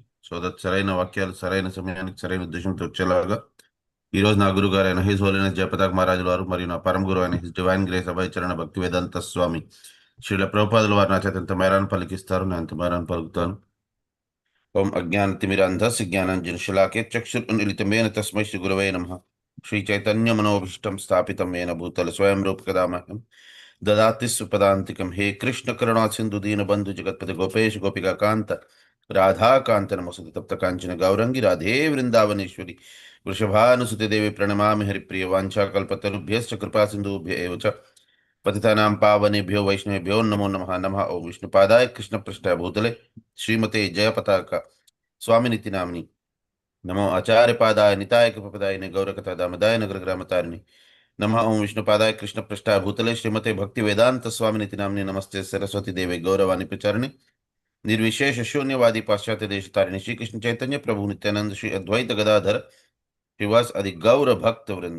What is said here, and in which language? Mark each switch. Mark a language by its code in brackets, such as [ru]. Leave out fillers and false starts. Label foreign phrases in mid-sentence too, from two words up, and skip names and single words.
[te] సోదత్ సరైన వాక్యాలు సరైన సమయానికి సరైన ఉద్దేశంతో వచ్చేలాగా ఈ రోజు నా గురువు గారు అయిన [en] His Holiness [te] జయపతాక్ మహారాజుల వారు మరియు నా పరమ గురువు అయిన [en] His Divine Grace [te] అభయచరణ భక్తి వేదాంత స్వామి శ్రీల ప్రభుపాదుల వారు నా చేత ఎంత మేరాన్ని పలికిస్తారు, నేను అంత మేరాన్ని పలుకుతాను. [sa] ఓం అజ్ఞానతిమిరాంధస్య జ్ఞానాంజనశలాకే చక్షురున్మిలితమేన తస్మై శ్రీ గురవే నమః. శ్రీ చైతన్య మనోభీష్టం స్థాపితం येन భూతల స్వయం రూపకదామహ్యం దదాతి సుపదాంతికం. హే కృష్ణ కరుణా సింధు దీన బంధు జగత్పతి గోపేష్ గోపికా కాంత రాధాకాంత నమోస్తుతే తప్త కాంచన గౌరంగి రాధే వృందావనేశ్వరి వృషభానుసుతే దేవి ప్రణమామి హరిప్రియ వాంఛాకల్పతరుభ్యశ్చ కృపా సింధుభ్య ఏవ చ పతితానాం పావనేభ్యో వైష్ణవేభ్యో నమో నమః. నమః ఓం విష్ణుపాదాయ కృష్ణపృష్ఠాయ భూతలే శ్రీమతే జయపతాక స్వామినితి నామిని నమో ఆచార్యపాదాయ నితాయ కృపపదాయ గౌరకథా దామదాయ నగరగ్రామతారిణి నమః ఓం విష్ణుపాదాయ కృష్ణపృష్ఠాయ భూతలే శ్రీమతే భక్తి వేదాంత స్వామినితి నామిని నమస్తే సరస్వతి దేవి గౌరవాణి ప్రచారిణి నిర్విశేష శూన్యవాది పాశ్చాత్య దేశతారిణి శ్రీకృష్ణ చైతన్య ప్రభు నిత్యానంద శ్రీ అద్వైత గదాధర శ్రీవాస్ అది గౌర భక్త వృంద.